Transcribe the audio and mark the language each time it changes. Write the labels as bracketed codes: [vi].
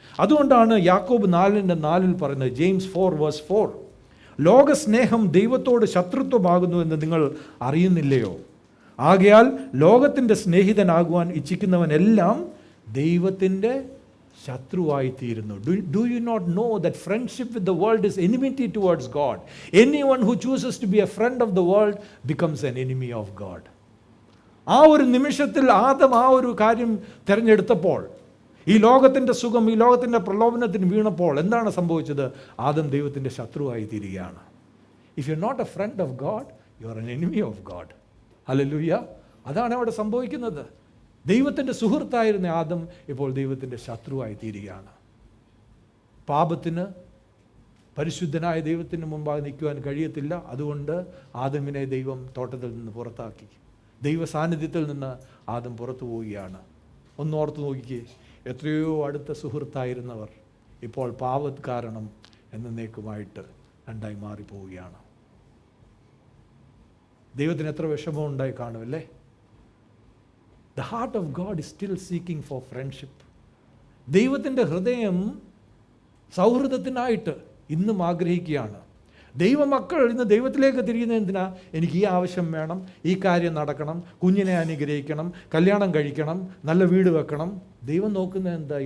[ml] അതുകൊണ്ടാണ് യാക്കോബ് 4:4 പറയുന്നത്, ജെയിംസ് 4:4, ലോകസ്നേഹം ദൈവത്തോട് ശത്രുത്വമാകുന്നു എന്ന് നിങ്ങൾ അറിയുന്നില്ലയോ? ആകയാൽ ലോകത്തിൻ്റെ സ്നേഹിതനാകുവാൻ ഇച്ഛിക്കുന്നവനെല്ലാം ദൈവത്തിൻ്റെ ശത്രുവായിത്തീരുന്നു. [en] Do you not know that friendship with the world is enmity towards God? Anyone who chooses to be a friend of the world becomes an enemy of God. [ml] ആ ഒരു നിമിഷത്തിൽ ആദം ആ ഒരു കാര്യം തിരഞ്ഞെടുത്തപ്പോൾ, ഈ ലോകത്തിൻ്റെ സുഖം, ഈ ലോകത്തിൻ്റെ പ്രലോഭനത്തിന് വീണപ്പോൾ എന്താണ് സംഭവിച്ചത്? ആദം ദൈവത്തിൻ്റെ ശത്രുവായി തീരുകയാണ്. [en] If you're not a friend of God, you are an enemy of God. [ml] Hallelujah. അതാണ് അവിടെ സംഭവിക്കുന്നത്. ദൈവത്തിൻ്റെ സുഹൃത്തായിരുന്ന ആദം ഇപ്പോൾ ദൈവത്തിൻ്റെ ശത്രുവായി തീരുകയാണ്. പാപത്തിന് പരിശുദ്ധനായ ദൈവത്തിന് മുമ്പാകെ നിൽക്കുവാൻ കഴിയത്തില്ല. അതുകൊണ്ട് ആദമിനെ ദൈവം തോട്ടത്തിൽ നിന്ന് പുറത്താക്കി. ദൈവ സാന്നിധ്യത്തിൽ നിന്ന് ആദം പുറത്തു പോവുകയാണ്. ഒന്നോർത്ത് നോക്കിക്കേ, എത്രയോ അടുത്ത സുഹൃത്തായിരുന്നവർ ഇപ്പോൾ പാപം കാരണം എന്നേക്കുമായിട്ട് രണ്ടായി മാറിപ്പോവുകയാണ്. ദൈവത്തിന് എത്ര വിഷമം ഉണ്ടായി കാണുമല്ലേ? [en] The heart of God is still seeking for friendship. [ml] ദൈവത്തിൻ്റെ ഹൃദയം സൗഹൃദത്തിനായിട്ട് ഇന്നും ആഗ്രഹിക്കുകയാണ്. ദൈവമക്കൾ ഇന്ന് ദൈവത്തിലേക്ക് തിരിയുന്നത് എന്തിനാ? എനിക്ക് ഈ ആവശ്യം വേണം, ഈ കാര്യം നടക്കണം, കുഞ്ഞിനെ അനുഗ്രഹിക്കണം, കല്യാണം കഴിക്കണം, നല്ല വീട് വെക്കണം. ദൈവം നോക്കുന്നത് എന്താ?